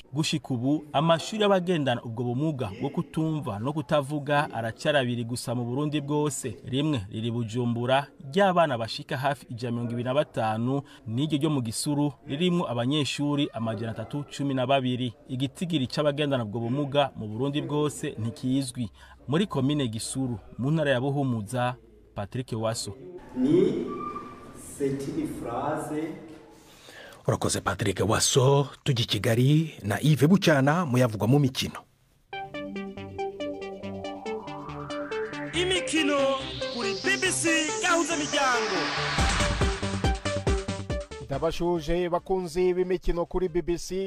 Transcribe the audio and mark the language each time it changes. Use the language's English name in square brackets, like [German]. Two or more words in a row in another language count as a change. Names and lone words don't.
[Rundi] Gushika ubu amashuri y'abagendana ubwo bumuga bwo kutumva no kutavuga aracarabiri gusa mu Burundi bwose, rimwe riri Bujumbura ry'abana bashika hafi 125 n'iryo ryo mu Gisuru ririmwo abanyeshuri 312. Igitigiri c'abagendana ubwo bumuga mu Burundi bwose ntikizwi. Muri komine Gisuru mu ntara ya Buhumuza, Patrick Waso. Ni [French] cette phrase. [Rundi] Urakoze Patrick Waso. Tujya Kigali na Yves Bucyana muyavugwa mu mikino. Imikino kuri BBC gahuza miryango. Ndabashuje bakunzi b'imikino kuri BBC.